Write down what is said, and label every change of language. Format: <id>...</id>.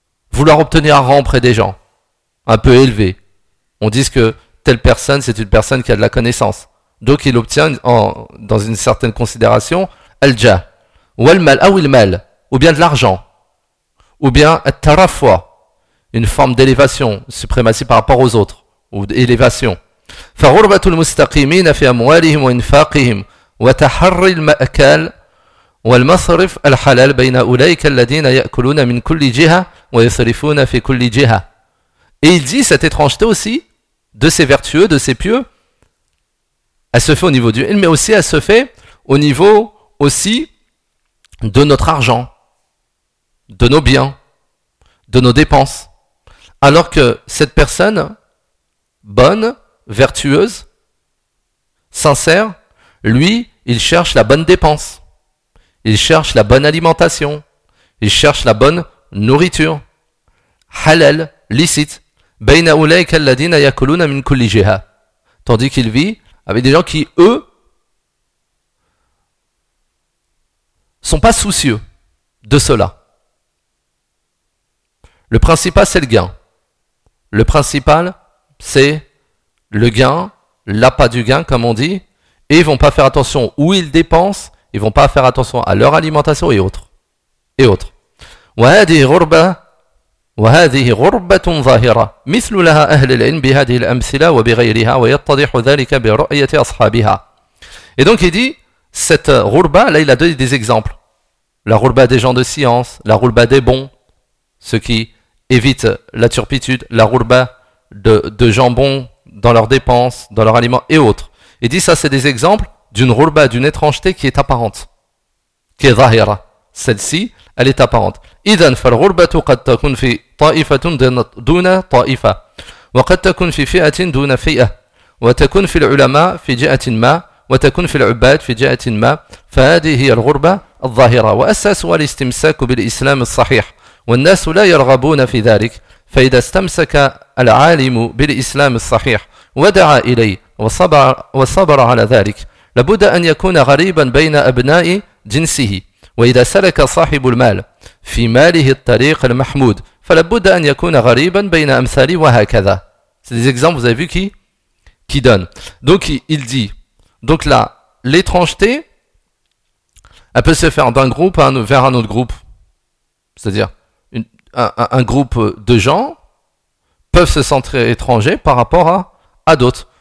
<fr>Vouloir obtenir un rang auprès des gens, un peu élevé. On dit que telle personne, c'est une personne qui a de la connaissance. Donc il obtient dans une certaine considération al-jah ou al-mal ou al-mal ou bien de l'argent ou bien at-tarafwa, une forme d'élévation, suprématie par rapport aux autres ou d'élévation.</fr> <ar>فغربة المستقيمين في أموالهم وإنفاقهم وتحري المأكال والمصرف الحلال بين أولئك الذين يأكلون من كل جهة ويصرفون في كل جهة.</ar> <fr>Et il dit cette étrangeté aussi de ces vertueux, de ces pieux, elle se fait au niveau du ilm, mais aussi elle se fait au niveau aussi de notre argent, de nos biens, de nos dépenses. Alors que cette personne bonne, vertueuse, sincère, lui, il cherche la bonne dépense, il cherche la bonne alimentation, il cherche la bonne nourriture, halal, licite.</fr> <ar>بَيْنَ أُولَيْكَ الَّذِينَ يَكُلُونَ مِنْ كُلِّ جِهَةٍ.</ar> <fr>Tandis qu'il vit avec des gens qui, eux, sont pas soucieux de cela. Le principal, c'est le gain. Le principal, c'est le gain, l'appât du gain, comme on dit, et ils vont pas faire attention où ils dépensent, ils vont pas faire attention à leur alimentation et autres. Et autres.</fr> <ar>وَهَذِهِ غُرْبَةٌ وهذه غربة ظاهرة مثل لها أهل العلم بهذه الأمثلة وبغيرها ويتضح ذلك برؤية أصحابها.</ar> <fr>Et donc il dit cette غربة, là il a donné des exemples, la غربة des gens de science, la غربة des bons, ceux qui évitent la turpitude, la غربة de gens bons dans leurs dépenses, dans leurs aliments et autres. Il dit ça c'est des exemples d'une غربة, d'une étrangeté qui est apparente, qui est ظاهرة, celle-ci elle est apparente.</fr> <ar>إذن فالغربة قد تكون في طائفة دون طائفة وقد تكون في فئة دون فئة وتكون في العلماء في جهة ما وتكون في العباد في جهة ما فهذه هي الغربة الظاهرة وأساسها الاستمساك بالإسلام الصحيح والناس لا يرغبون في ذلك فإذا استمسك العالم بالإسلام الصحيح ودعا إليه وصبر على ذلك لابد أن يكون غريبا بين أبناء جنسه وإذا سلك صاحب المال في ماله الطريق المحمود فلابد أن يكون غريبا بين أمثاله وهكذا.</ar> <fr>C'est des exemples, vous avez vu qui donne. Donc il dit, donc là, l'étrangeté, elle peut se faire d'un groupe vers un autre groupe. C'est-à-dire, un groupe de gens peuvent se sentir étrangers par rapport à d'autres.</fr>